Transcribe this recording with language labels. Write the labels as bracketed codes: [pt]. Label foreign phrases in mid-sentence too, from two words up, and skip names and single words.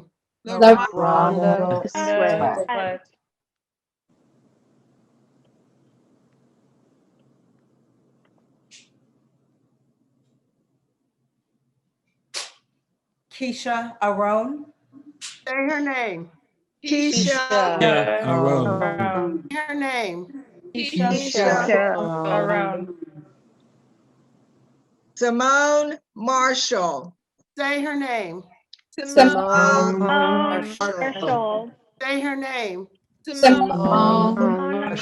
[en] LaRonda Sweat. Keisha Arone. Say her name. Keisha Arone. Say her name. Keisha Simone Marshall. Say her name. Simone Marshall. Say her name. Simone